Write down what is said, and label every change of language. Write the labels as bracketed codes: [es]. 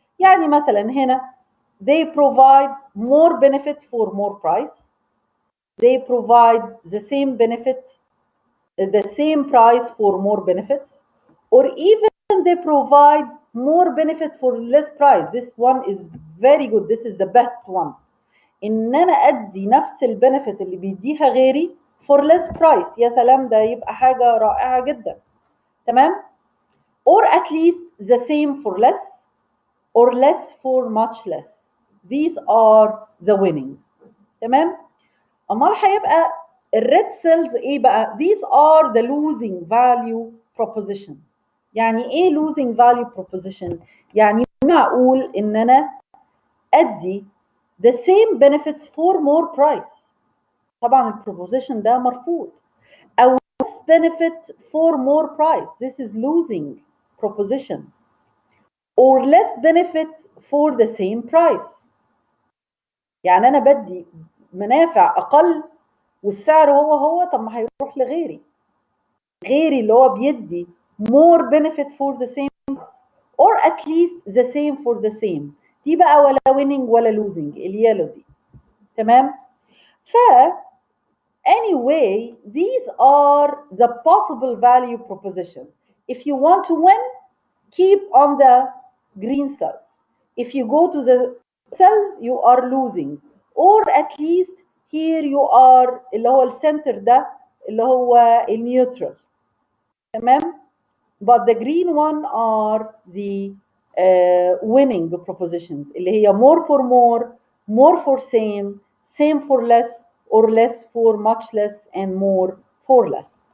[ar] يعني مثلا هنا [en] they provide more benefit for more price. They provide the same benefit, the same price for more benefits, or even they provide more benefit for less price. This one is very good. This is the best one. [ar] ان انا ادي نفس البنفيت اللي بيديها غيري [en] for less price. [ar] يا سلام، ده يبقى حاجة رائعة جدا. تمام؟ [en] or at least the same for less or less for much less. These are the winning. [ar] تمام؟ امال هيبقى الريد سيلز ايه بقى؟ [en] These are the losing value proposition. [ar] يعني ايه [en] losing value proposition؟ [ar] يعني معقول ان انا ادي [en] the same benefits for more price. [ar] طبعا البروبوزيشن ده مرفوض. او [en] benefit for more price. This is losing proposition. Or less benefit for the same price. [ar] يعني أنا بدي منافع أقل والسعر هو طب ما هيروح لغيري. غيري اللي هو بيدي [en] more benefit for the same or at least the same for the same. [ar] دي بقى ولا winning ولا losing اليالو دي. تمام؟ [en] anyway, these are the possible value propositions. If you want to win, keep on the green cells. If you go to the cells, you are losing. Or at least here you are [ar] اللي هو السنتر ده اللي هو النيوترال. تمام؟ [en] But the green one are the winning propositions [ar] اللي هي [en] more for more, more for same, same for less, or less for much less, and more for less.